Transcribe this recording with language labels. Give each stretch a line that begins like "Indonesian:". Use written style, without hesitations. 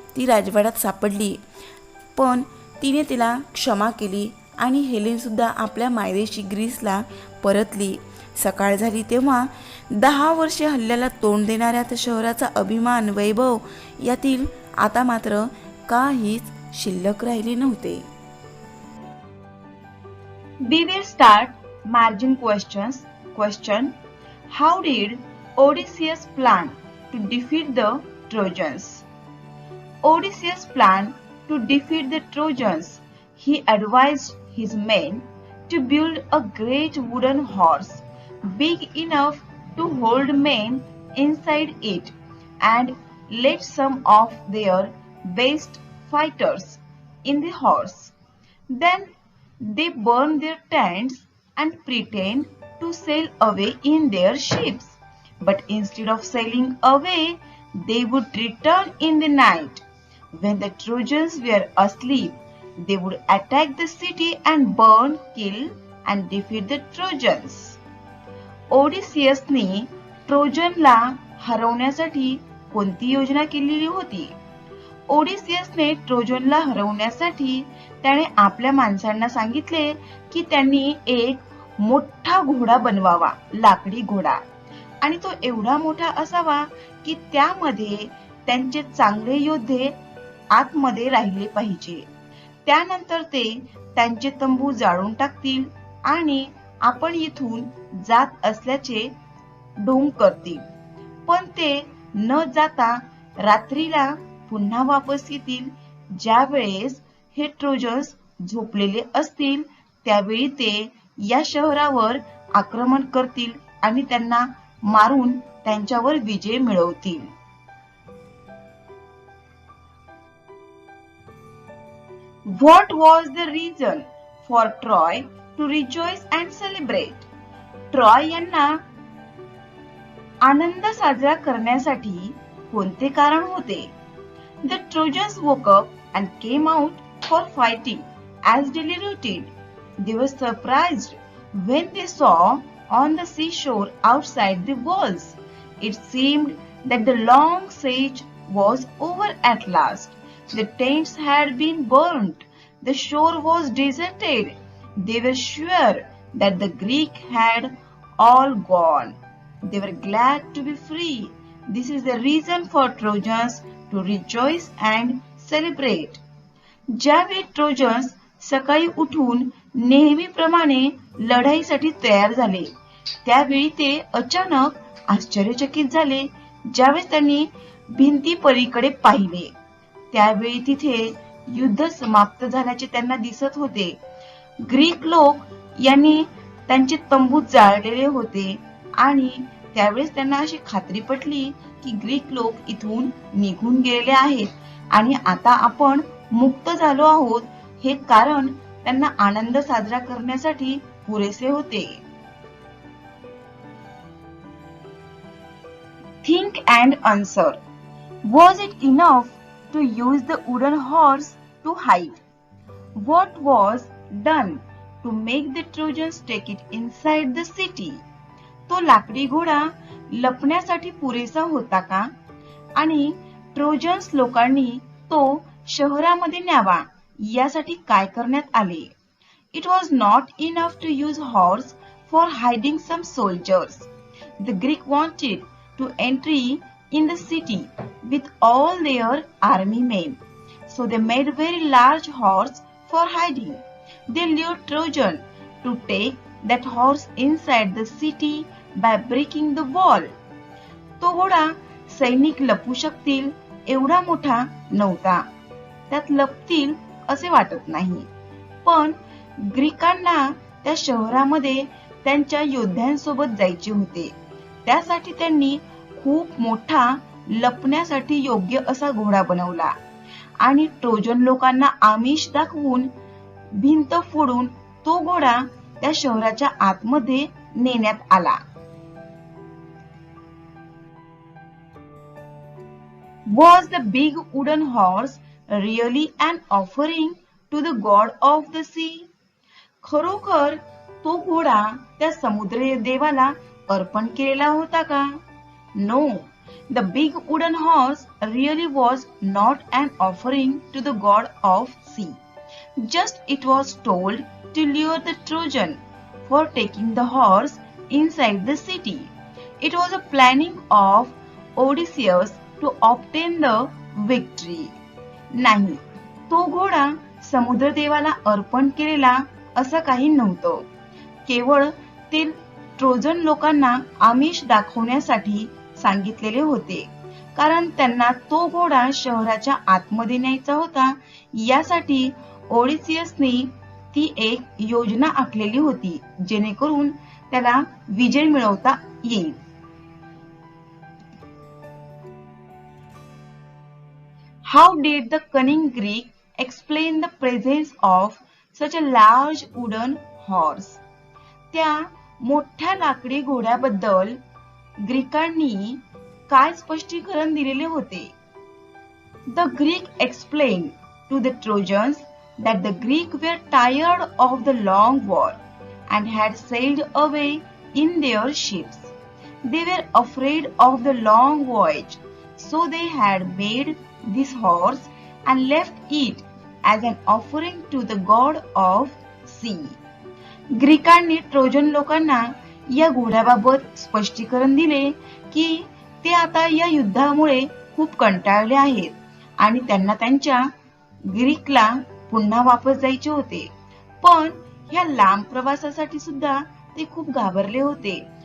Marathi: ती राजवाड्यात सापडली, पण तिने तिला क्षमा केली आणि हेलेनसुद्धा आपल्या मायदेशी ग्रीसला परतली. सकाळ झाली तेव्हा 10 वर्षे हल्ल्याला तोंड देणाऱ्या त्या शहराचा अभिमान, वैभव यातील आता मात्र काहीच शिल्लक राहिले नव्हते.
English: We will start margin questions. Question: How did Odysseus plan to defeat the Trojans? Odysseus planned to defeat the Trojans. He advised his men to build a great wooden horse, big enough to hold men inside it, and let some of their best fighters in the horse. Then they burn their tents and pretend to sail away in their ships. But instead of sailing away, they would return in the night. When the Trojans were asleep, they would attack the city and burn, kill, and defeat the Trojans.
Marathi: ओडिसियसने ट्रोजनला हरवण्यासाठी कोणती योजना केलेली होती? ओडिसियसने ट्रोजनला हरवण्यासाठी त्याने आपल्या माणसांना सांगितले की त्यांनी एक मोठा घोडा बनवावा, लाकडी घोडा, आणि तो एवढा मोठा असावा की त्यामध्ये त्यांचे चांगले योद्धे आतमध्ये राहिले पाहिजे. त्यानंतर ते त्यांचे तंबू जाळून टाकतील आणि आपण इथून जात असल्याचे ढोंग करतील, पण ते न जाता रात्रीला पुन्हा वापस येतील. ज्या वेळेस हे ट्रोजन्स झोपलेले असतील त्यावेळी ते या शहरावर आक्रमण करतील आणि त्यांना मारून त्यांच्यावर विजय मिळवतील.
English: What was the reason for Troy to rejoice and celebrate?
Marathi: Troy यांना आनंद साजरा करण्यासाठी कोणते कारण होते?
English: The Trojans woke up and came out for fighting as daily routine. They were surprised when they saw on the seashore outside the walls. It seemed that the long siege was over at last. The tents had been burnt. The shore was deserted. They were sure that the Greek had all gone. They were glad to be free. This is the reason for Trojans to rejoice and celebrate.
Marathi: ज्यावेळी trojans सकाळी उठून नेहमीप्रमाणे लढाईसाठी तयार झाले त्यावेळी ते अचानक आश्चर्यचकित झाले. ज्यावेळी त्यांनी भिंती पलीकडे पाहिले त्यावेळी तिथे युद्ध समाप्त झाल्याचे त्यांना दिसत होते. ग्रीक लोक यांनी त्यांचे तंबू जाळलेले होते आणि त्यावेळेस त्यांना अशी खात्री पटली की ग्रीक लोक इथून निघून गेलेले आहेत आणि आता आपण मुक्त झालो आहोत. हे कारण त्यांना आनंद साजरा करण्यासाठी पुरेसे होते.
English: Think and answer. Was it enough to use the wooden horse to hide? What was done to make the Trojans take it inside the city?
Marathi: तो लाकडी घोडा लपण्यासाठी पुरेसा होता का? आणि ट्रोजन्स लोकांनी तो शहरामध्ये न्यावा यासाठी काय करण्यात आले?
English: It was not enough to use horse for hiding some soldiers. The Greek wanted to enter in the city with all their army men. So they made a very large horse for hiding. They lured Trojan to take that horse inside the city by breaking the wall.
Marathi: तो घोडा सैनिक लपू शकतील एवढा मोठा नव्हता. त्यात लपतील असे वाटत नाही. पण ग्रीकांना त्या शहरामध्ये त्यांच्या योद्ध्यांसोबत जायचे होते. त्यासाठी त्यांनी खूप मोठा लपण्यासाठी योग्य असा घोडा बनवला आणि ट्रोजन लोकांना आमिष दाखवून भिंत फोडून तो घोडा त्या शहराच्या आतमध्ये नेण्यात आला.
English: Was the big wooden horse really an offering to the god of the sea?
Marathi: खरोखर तो घोडा त्या समुद्र देवाला अर्पण केलेला होता का?
English: No, the big wooden horse really was not an offering to the god of sea. Just it was told to lure the Trojan for taking the horse inside the city. It was a planning of Odysseus to obtain the victory.
Marathi: नाही, तो घोडा समुद्र देवाला अर्पण केलेला असं काही नव्हतं. केवळ ते ट्रोजन लोकांना आमिष दाखवण्यासाठी सांगितलेले होते, कारण त्यांना तो घोडा शहराच्या आतमध्ये न्यायचा होता. यासाठी ओडिसियसने ती एक योजना आखलेली होती, जेणेकरून त्याला विजय मिळवता येईल.
English: How did the cunning Greek explain the presence of such a large wooden horse?
Marathi: त्या मोठ्या लाकडी घोड्याबद्दल ग्रीकांनी काय स्पष्टीकरण दिलेले होते?
English: The Greek explained to the Trojans that the Greeks were tired of the long war and had sailed away in their ships. They were afraid of the long voyage, so they had made this horse and left it as an offering to the god of sea.
Marathi: ग्रीकांनी Trojan लोकांना या घोड्याबाबत स्पष्टीकरण दिले की ते आता या युद्धामुळे खूप कंटाळले आहेत आणि त्यांना त्यांच्या ग्रीकला पुन्हा वापस जायचे होते. पण ह्या लांब प्रवासासाठी सुद्धा ते खूप घाबरले होते.